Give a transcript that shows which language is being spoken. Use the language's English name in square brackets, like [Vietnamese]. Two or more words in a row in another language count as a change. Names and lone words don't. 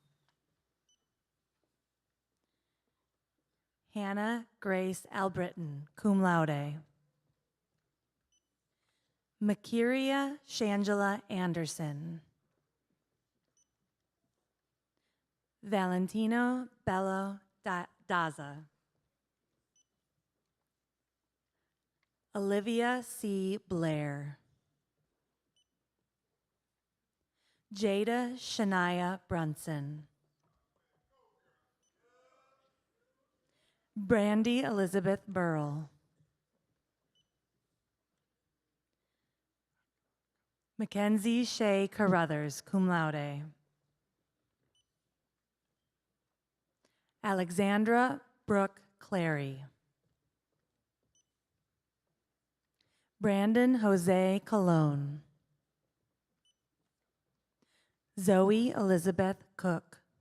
[English] Hannah Grace Albritton, [Latin] cum laude. [English] Makiria Shangela Anderson. Valentino Bello Daza. Olivia C. Blair. Jada Shania Brunson. Brandy Elizabeth Burrell. Mackenzie Shea Carruthers, [Latin] cum laude. [English] Alexandra Brooke Clary. Brandon Jose Colon. Zoe Elizabeth Cook.